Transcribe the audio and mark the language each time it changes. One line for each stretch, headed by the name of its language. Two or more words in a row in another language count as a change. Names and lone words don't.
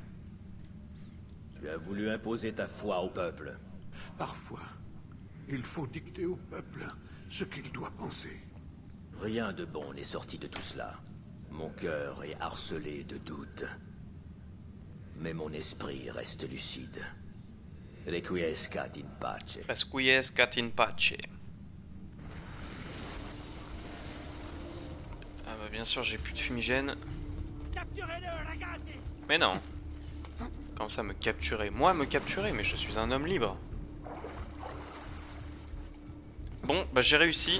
French: Tu as voulu imposer ta foi au peuple. Parfois, il faut dicter au peuple ce qu'il doit penser. Rien de bon n'est sorti de tout cela. Mon cœur est harcelé de doutes. Mais mon esprit reste lucide.
Latin: Requiescat in pace. Requiescat in pace.
French: Ah bah bien sûr, j'ai plus de fumigène. Capturez-le, ragazzi! Mais non. Comment ça me capturer? Moi me capturer? Mais je suis un homme libre. Bon, bah j'ai réussi.